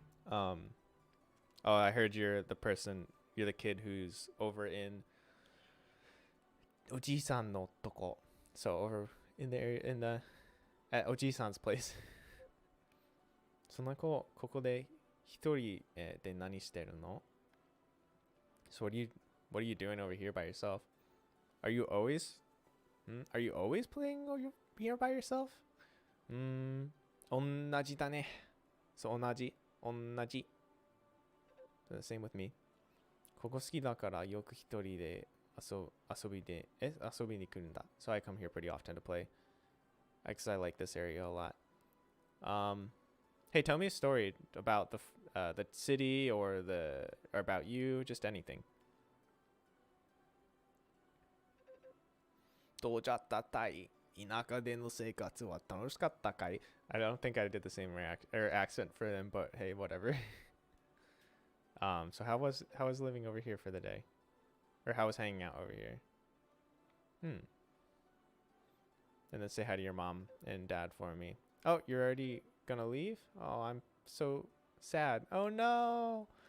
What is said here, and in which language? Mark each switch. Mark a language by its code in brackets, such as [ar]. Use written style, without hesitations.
[en] Oh, I heard you're the kid who's over in [ja] Oji-san no toko. [en] So over in the area, at Oji-san's place. [ja] その子ここで一人で何してるの? [en] So what are you doing over here by yourself? Are you always playing over here by yourself? [ja] 同じだね.So 同じ. [en] So the same with me. [ja] ここ好きだからよく一人で遊びに来るんだ. [en] So I come here pretty often to play. Because I like this area a lot. Hey, tell me a story about the city or about you, just anything. [ja] どうじゃったたい? 田舎での生活は楽しかったかい? [en] I don't think I did the same accent for them, but hey, whatever. So how was living over here for the day? Or how was hanging out over here? And then say hi to your mom and dad for me. Oh, you're already gonna leave? Oh, I'm so sad. Oh no.